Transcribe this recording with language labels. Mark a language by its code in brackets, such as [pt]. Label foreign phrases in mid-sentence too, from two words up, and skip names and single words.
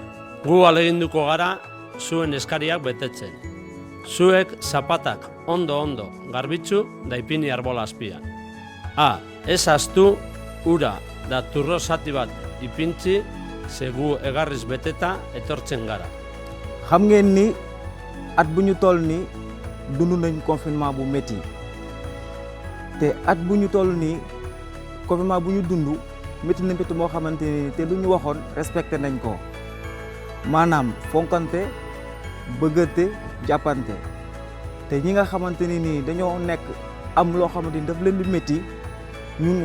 [eu] Gu aleginduko gara zuen eskariak betetzen. Zuek zapatak ondo garbitzu da ipini arbola azpian. Ez astu, ura da turro zati bat ipintzi, zegu egarriz beteta etortzen gara. [wo] Xam ngeen ni at bu ñu toll ni dund nañ confinement bu métti te at bu ñu toll ni confinement bu ñu dund métti na métti moo xamante ni te lu ñu waxoon respecté nañ ko maanaam fonkante bëggante jàppante te ñi nga xamante ni dañoo nekk am loo xamante ni daf leen di métti ñun